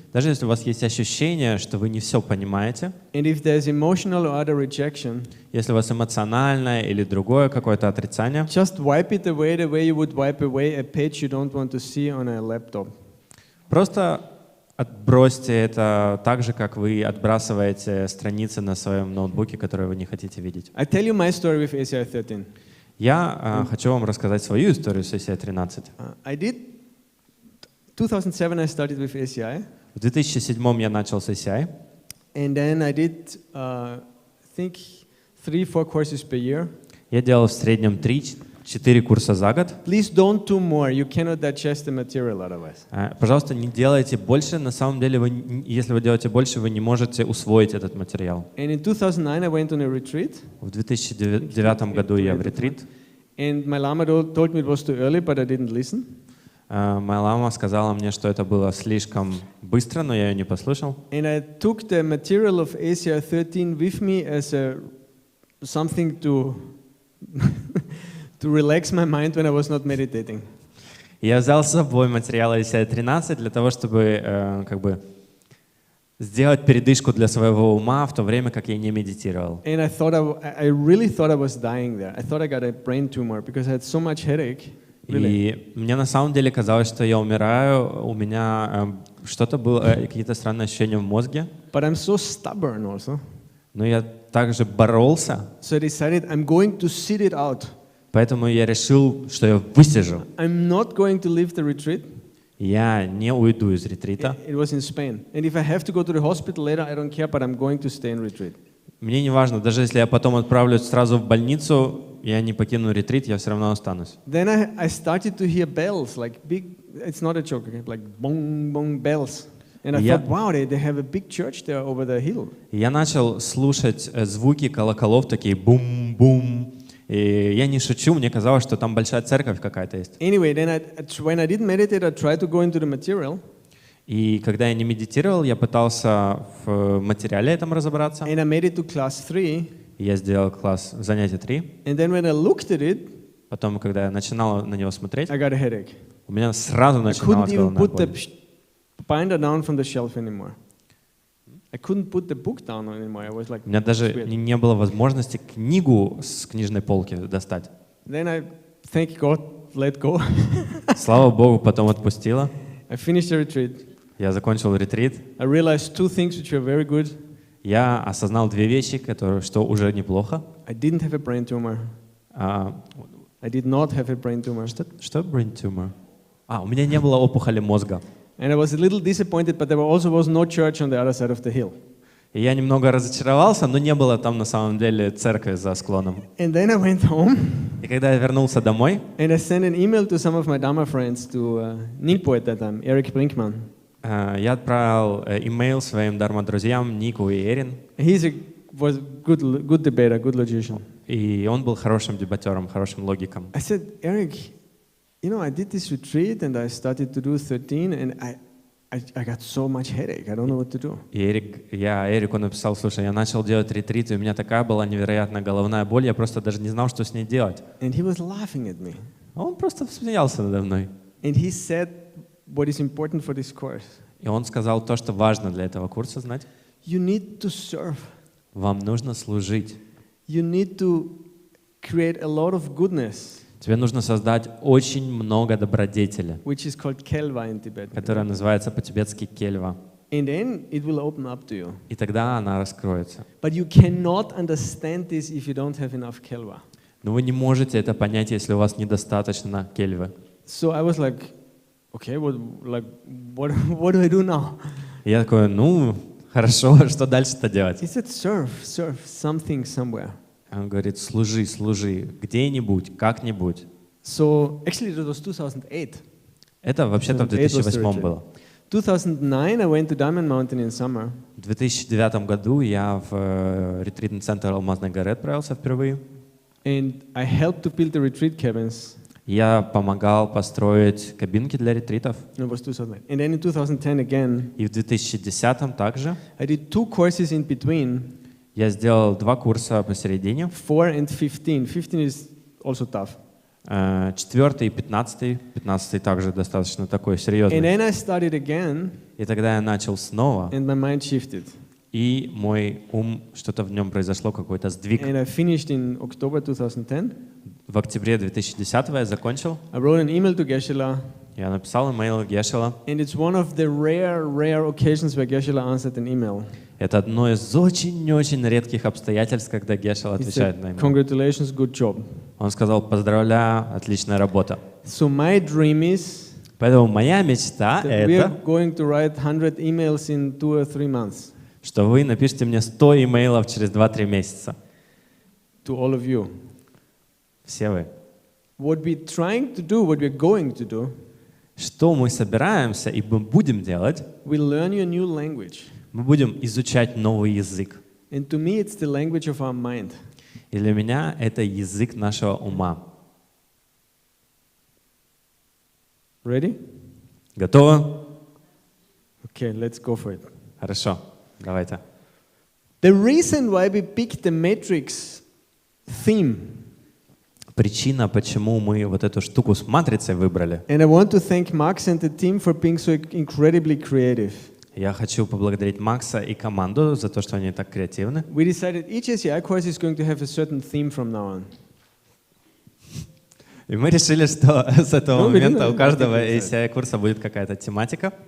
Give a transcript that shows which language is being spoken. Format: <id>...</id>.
<ru>даже если у вас есть ощущение, что вы не все понимаете,</ru> <en>and if there's emotional or other rejection,</en> <ru>если у вас эмоциональное или другое какое-то отрицание,</ru> <en>just wipe it away the way you would wipe away a page you don't want to see on a laptop.</en> <ru>просто отбросьте это так же, как вы отбрасываете страницы на своем ноутбуке, которые вы не хотите видеть.</ru> <en>I tell you my story with ACI 13.</en> <ru>Я хочу вам рассказать свою историю с ACI 13.</ru> <en>I did 2007 I started with ACI,</en> <ru>В 2007 я начал с ACI,</ru> <en>and then I did I think 3-4 courses per year.</en> <ru>я делал в среднем 3-4 курса за год.</ru> <en>Please don't do more. You cannot digest the material otherwise.</en> <ru>Пожалуйста, не делайте больше. На самом деле, если вы делаете больше, вы не можете усвоить этот материал.</ru> <en>And in 2009 I went on a retreat.</en> <ru>В 2009 году я в ретрит.</ru> <en>And my lama told me it was too early, but I didn't listen.</en> <ru>Моя лама сказала мне, что это было слишком быстро, но я ее не послушал.</ru> <en>And I took the material of ACI 13 with me as something to to relax my mind when I was not meditating.</en> <ru>Я взял с собой материалы ACI 13 для того, чтобы сделать передышку для своего ума в то время, как я не медитировал.</ru> <en>And I really thought I was dying there. I thought I got a brain tumor because I had so much headache. Really.</en> <ru>И мне на самом деле казалось, что я умираю, у меня что-то было, какие-то странные ощущения в мозге.</ru> <en>But I'm so stubborn also.</en> <ru>Но я также боролся,</ru> <en>So I decided I'm going to sit it out.</en> <ru>поэтому я решил, что я высижу.</ru> <en>I'm not going to leave the retreat.</en> <ru>Я не уйду из ретрита.</ru> <en>It was in Spain. And if I have to go to the hospital later, I don't care, but I'm going to stay in retreat.</en> <ru>Мне не важно, даже если я потом отправлюсь сразу в больницу, я не покину ретрит, я все равно останусь.</ru> <en>Then I started to hear bells, like big, it's not a joke, okay, like bong, bong bells. And I thought, wow, they have a big church there over the hill.</en> <ru>Я начал слушать звуки колоколов, такие бум-бум. И я не шучу, мне казалось, что там большая церковь какая-то есть.</ru> <en>Anyway, then when I didn't meditate, I tried to go into the material.</en> <ru>И когда я не медитировал, я пытался в материале этом разобраться.</ru> <en>And I made it to class 3.</en> <ru>Я сделал класс занятие 3.</ru> <en>And then when I looked at it,</en> <ru>Потом, когда я начинал на него смотреть,</ru> <en>I got a headache.</en> <ru>у меня сразу</ru> <en>I</en> <ru>начиналась</ru> <en>couldn't even</en> <ru>головная</ru> <en>put the</en> <ru>боль.</ru> <en>binder down from the shelf anymore. I couldn't put the book down anymore. I was like,</en> <ru>У меня даже</ru> <en>weird.</en> <ru>не было возможности книгу с книжной полки достать.</ru> <en>Then I, thank God, let go.</en> <ru>Слава Богу, потом отпустила.</ru> <en>I finished the retreat.</en> <ru>Я закончил ретрит.</ru> <en>I realized 2 things which were very good.</en> <ru>Я осознал 2 вещи, что уже неплохо.</ru> <en>I didn't have a brain tumor. I did not have a brain tumor.</en> <ru>Что</ru> <en>brain tumor?</en> <ru>У меня не было опухоли мозга.</ru> <en>And I was a little disappointed, but there also was no church on the other side of the hill.</en> <ru>И я немного разочаровался, но не было там на самом деле церкви за склоном.</ru> <en>And then I went home.</en> <ru>И когда я вернулся домой,</ru> <en>And I sent an email to some of my Dharma friends, to Ningpo at that time, Eric Brinkman.</en> <ru>я отправил имейл своим дарма-друзьям Нику и Эрин.</ru> <en>He was good debater, good logician.</en> <ru>И он был хорошим дебатером, хорошим логиком.</ru> <en>I said, Eric, you know, I did this retreat and I started to do 13 and I got so much headache. I don't know what to do.</en> <ru>И Эрику написал: слушай, я начал делать ретрит, и у меня такая была невероятная головная боль, я просто даже не знал, что с ней делать.</ru> <en>And he was laughing at me.</en> <ru>А он просто смеялся надо мной.</ru> <en>And he said what is important for this course.</en> <ru>И он сказал то, что важно для этого курса знать.</ru> <en>You need to serve.</en> <ru>Вам нужно служить.</ru> <en>You need to create a lot of goodness.</en> <ru>Тебе нужно создать очень много добродетели,</ru> <en>Which is called kelva in Tibet.</en> <ru>которая называется по-тибетски кельва.</ru> <en>And then it will open up to you.</en> <ru>И тогда она раскроется.</ru> <en>But you cannot understand this if you don't have enough kelva.</en> <ru>Но вы не можете это понять, если у вас недостаточно кельвы.</ru> <en>So I was like, okay, what do I do now?</en> <ru>И я такой, хорошо, что дальше-то делать?</ru> <en>He said, serve something somewhere.</en> <ru>Он говорит, служи, где-нибудь, как-нибудь.</ru> <en>So actually that was 2008.</en> <ru>Это вообще-то в 2008 было.</ru> <en>2009 I went to Diamond Mountain in summer.</en> <ru>В 2009 году я в ретритный центр Алмазной горы отправился впервые.</ru> <en>And I helped to build the retreat cabins.</en> <ru>Я помогал построить кабинки для ретритов.</ru> <en>No, it was 2009. And then in 2010 again,</en> <ru>И в 2010 также</ru> <en>I did 2 courses in between,</en> <ru>я сделал 2 курса посередине.</ru> <en>4 and 15. 15 is also tough.</en> <ru>4 и 15. 15 также достаточно такой</ru> <en>And</en> <ru>серьезный.</ru> <en>then I started again,</en> <ru>И тогда я начал снова,</ru> <en>and my mind shifted.</en> <ru>и мой ум, что-то в нем произошло, какой-то сдвиг.</ru> <en>And I finished in October 2010.</en> <ru>В октябре 2010 я закончил.</ru> <en>I wrote an email to Geshe-la,</en> <ru>Я написал имейл Гешела.</ru> <en>and it's one of the rare occasions where Geshe-la answered an email.</en> <ru>Это одно из очень-очень редких обстоятельств, когда Гешел</ru> <en>He</en> <ru>отвечает</ru> <en>said,</en> <ru>на имейл.</ru> <en>congratulations, good job.</en> <ru>Он сказал: поздравляю, отличная работа.</ru> <en>So my dream is</en> <ru>Поэтому моя мечта</ru> <en>that we are</en> <ru>это,</ru> <en>going to write 100 emails in 2 or 3 months</en> <ru>что вы напишите мне 100 имейлов через 2-3 месяца.</ru> <en>to all of you.</en> <ru>Все вы.</ru> <en>What we're trying to do, what we're going to do,</en> <ru>Что мы собираемся и мы будем делать?</ru> <en>we learn you a new language.</en> <ru>Мы будем изучать новый язык.</ru> <en>And to me, it's the language of our mind.</en> <ru>И для меня это язык нашего ума.</ru> <en>Ready?</en> <ru>Готово?</ru> <en>Okay, let's go for it.</en> <ru>Хорошо. Давайте.</ru> <en>The reason why we picked the matrix theme,</en> <ru>Причина, почему мы вот эту штуку с матрицей выбрали.</ru> <en>and I want to thank Max and the team for being so incredibly creative.</en> <ru>Я хочу поблагодарить Макса и команду за то, что они так креативны.</ru> <en>We decided each ACI course is going to have a certain theme from now on.</en> <ru>И мы решили, что с этого Ну, момента у видно, каждого да. ACI-курса будет какая-то тематика.</ru>